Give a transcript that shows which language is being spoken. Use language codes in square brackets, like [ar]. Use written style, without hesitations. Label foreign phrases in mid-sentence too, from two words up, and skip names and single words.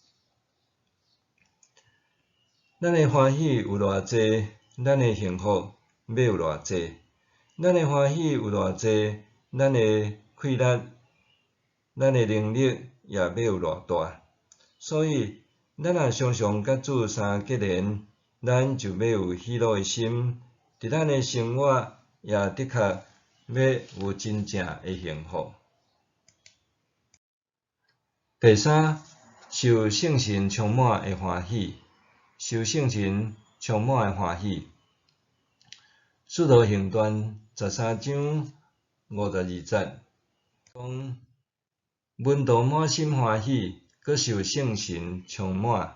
[nan] 咱的欢喜有偌济，咱的幸福要有偌济；咱的欢喜有偌济，咱的快乐、咱的能力也要有偌大。所以，咱若常常甲主相结连，咱就要有喜乐的心，伫咱的生活也的确要有真正的幸福。第三，受圣神充满的欢喜。受圣神充满的欢喜。使徒行传13章52节讲：阮都满心欢喜，阁受圣神充满。